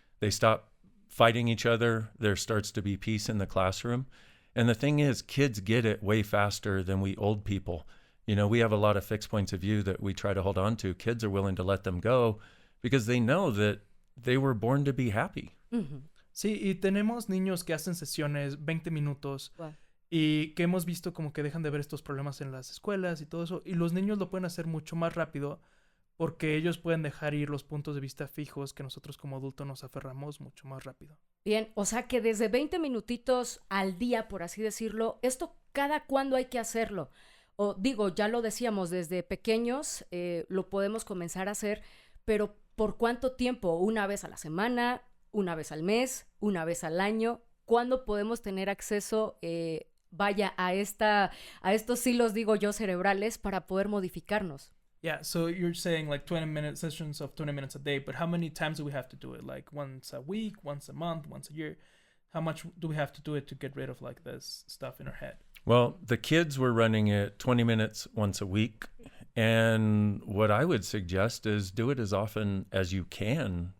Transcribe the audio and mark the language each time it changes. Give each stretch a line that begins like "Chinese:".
English: They stop fighting each other. There starts to be peace in the classroom. And the thing is, kids get it way faster than we old people. We have a lot of fixed points of view that we try to hold on to. Kids are willing to let them go because they know that they were born to be happy. Mm-hmm.
Spanish: Sí, y tenemos niños que hacen sesiones 20 minutos y que hemos visto como que dejan de ver estos problemas en las escuelas y todo eso, y los niños lo pueden hacer mucho más rápido porque ellos pueden dejar ir los puntos de vista fijos que nosotros como adultos nos aferramos mucho más rápido. Bien, o sea que desde 20 minutitos al día, por así decirlo, ¿esto cada cuándo hay que hacerlo? O digo, ya lo decíamos, desde pequeños lo podemos comenzar a hacer, pero ¿por cuánto tiempo? ¿Una vez a la semana? ¿Una vez al mes? ¿Una vez al año? ¿Cuándo podemos tener acceso, a estos hilos, digo yo, cerebrales para poder modificarnos?
English: Yeah, so you're saying like 20-minute sessions of 20 minutes a day, but how many times do we have to do it? Like once a week, once a month, once a year? How much do we have to do it to get rid of like this stuff in our head? Well, the kids were running it 20 minutes once a week. And what I would suggest is do it as often as you can.